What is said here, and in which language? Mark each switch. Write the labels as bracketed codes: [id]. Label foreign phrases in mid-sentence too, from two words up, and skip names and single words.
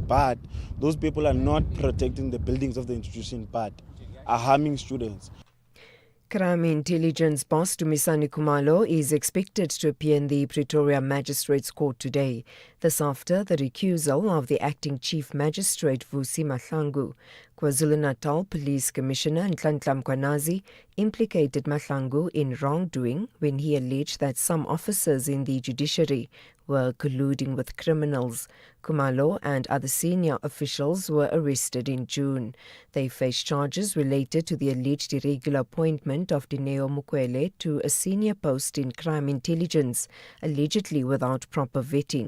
[en] But those people are not protecting the buildings of the institution, but are harming students. Crime intelligence boss Dumisani Khumalo is expected to appear in the Pretoria Magistrates Court today. This after the recusal of the acting chief magistrate Vusi Mahlangu. KwaZulu-Natal Police Commissioner Nhlanhla Mkhwanazi implicated Mahlangu in wrongdoing when he alleged that some officers in the judiciary were colluding with criminals. Khumalo and other senior officials were arrested in June. They face charges related to the alleged irregular appointment of Dineo Mukwele to a senior post in crime intelligence, allegedly without proper vetting.